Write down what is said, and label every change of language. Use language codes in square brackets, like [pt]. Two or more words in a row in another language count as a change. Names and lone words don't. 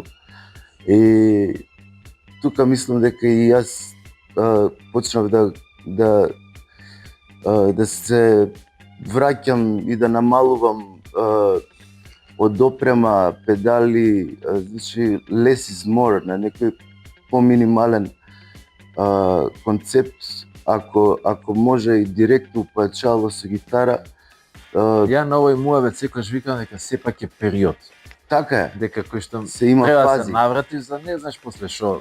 [mk] И тука мислам дека и јас почнав да се враќам и да намалувам од опрема, педали, значи [en] less is more, [mk] на некој поминимален концепт, ако може и директно појачало со гитара. Ја на овој муавет секогаш викам дека сепак е период. Така е. Дека кој што се има треба да фази. се наврати, за не знаеш после што